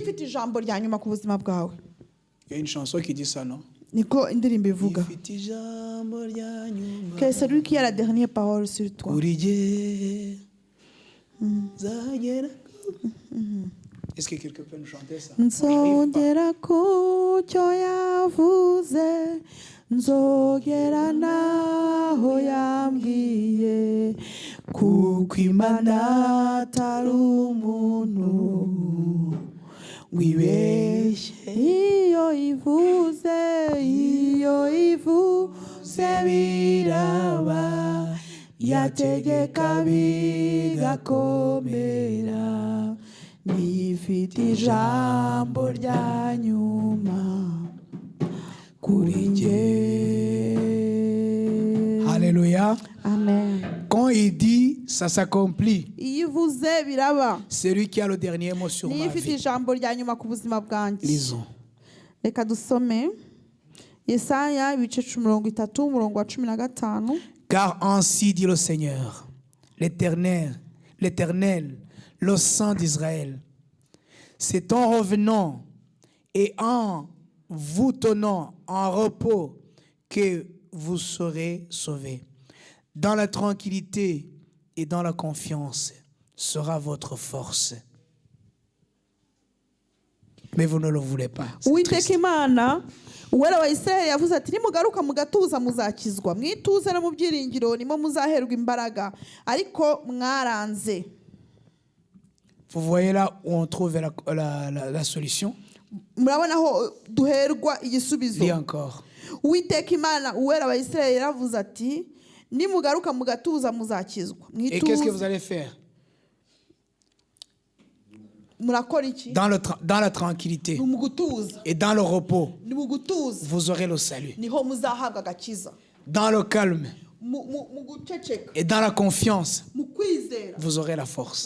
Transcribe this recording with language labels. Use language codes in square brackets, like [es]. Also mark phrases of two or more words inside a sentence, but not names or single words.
[fr] Il y a une chanson qui dit ça, non? Que c'est lui qui a la dernière parole sur toi. Est-ce que quelqu'un peut nous chanter ça? [rw] Nzogera kucyo yavuze, nzogera naho yambwiye, kuko Imana atari umuntu wibeshye. Iyo ivuze biraba, yategeka bigakomera. Nifite ijambo rya nyuma kuri njye. [fr] Alléluia. Amen. Quand il dit, ça s'accomplit. [rw] Ivuze biraba. [fr] C'est lui qui a le dernier mot sur ma vie. [rw] Nifite ijambo rya nyuma ku buzima bwanjye. [fr] Lisons. [rw] Reka dusome Yesaya ibice 30 umurongo wa 15. [fr] Car ainsi dit le Seigneur, l'Éternel, le Saint d'Israël, c'est en revenant et en vous tenant en repos que vous serez sauvés. Dans la tranquillité et dans la confiance sera votre force. Mais vous ne le voulez pas. [rw] Uwera wa Israeli yavuze ati nimugaruka mugatuza muzakizwa, mwituze no mu byiringiro nimo muzaherwa imbaraga, ariko mwaranze. [fr] Vous voyez là où on trouve la solution? [rw] Murabona ho duherwa igisubizo. [fr] Lis encore. [rw] Uwiteka Imana uwera wa Israeli yavuze ati nimugaruka mugatuza muzakizwa. [fr] Et qu'est-ce que vous allez faire? Dans la tranquillité et dans le repos, vous aurez le salut. Dans le calme et dans la confiance, vous aurez la force.